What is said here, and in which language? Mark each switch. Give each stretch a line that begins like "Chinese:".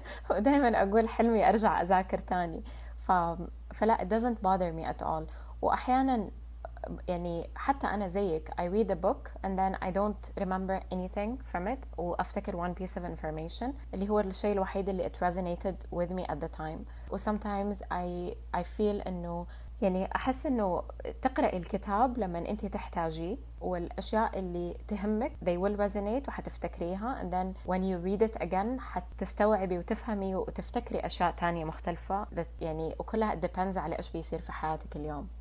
Arabic: ودايما اقول حلمي ارجع اذاكر تاني.
English: فلا it doesn't bother me at all. واحيانا يعني حتى أنا زيك I read a book and then I don't remember anything from it وأفتكر one piece of information اللي هو الشيء الوحيد اللي it resonated with me at the time.
Arabic: و sometimes I feel إنه يعني أحس إنه تقرأ الكتاب لما أنت تحتاجيه والأشياء اللي تهمك they will resonate وحتفتكريها and then when you read it again حتستوعبي وتفهمي وتفتكري أشياء تانية مختلفة يعني وكلها it depends على إيش بيصير في حياتك اليوم.